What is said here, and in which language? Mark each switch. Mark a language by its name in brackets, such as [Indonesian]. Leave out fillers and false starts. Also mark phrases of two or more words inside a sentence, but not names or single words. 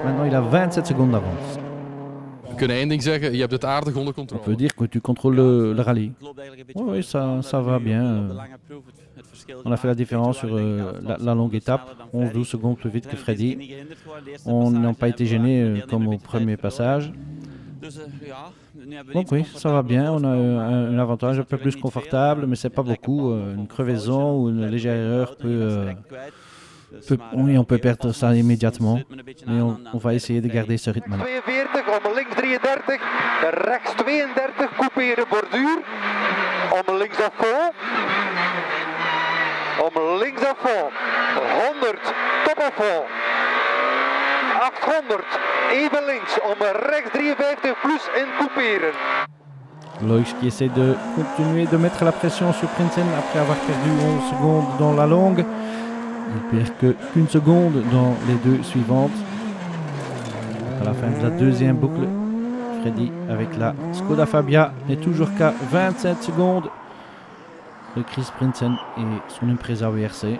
[French] Maintenant, il a 27 secondes d'avance. [Dutch] We kunnen één ding zeggen, je hebt het aardig onder [French] On [Dutch] controle. [French] peut dire que tu contrôles le rallye. Oui, ça va bien. On a fait la différence sur la longue étape, 11-12 secondes plus vite que Freddy. On n'a pas été gêné comme au premier passage. Donc oui, ça va bien, on a un avantage un peu plus confortable, mais c'est pas beaucoup. Une crevaison ou une légère erreur oui, on peut perdre ça immédiatement, mais on va essayer de garder ce rythme-là. [Dutch] 42, om links 33, rechts 32, couperen borduur. Om links [French] à fond. [Dutch] Om links [French] à fond. 100, top à fond. [Dutch] 800, even links, om rechts 53 plus in couperen. [French] Loix qui essaie de continuer de mettre la pression sur Prinsen après avoir perdu 11 secondes dans la longue. Il perd qu'une seconde dans les deux suivantes. À la fin de la deuxième boucle, Freddy avec la Skoda Fabia n'est toujours qu'à 27 secondes de Chris Prinsen et son Impreza WRC.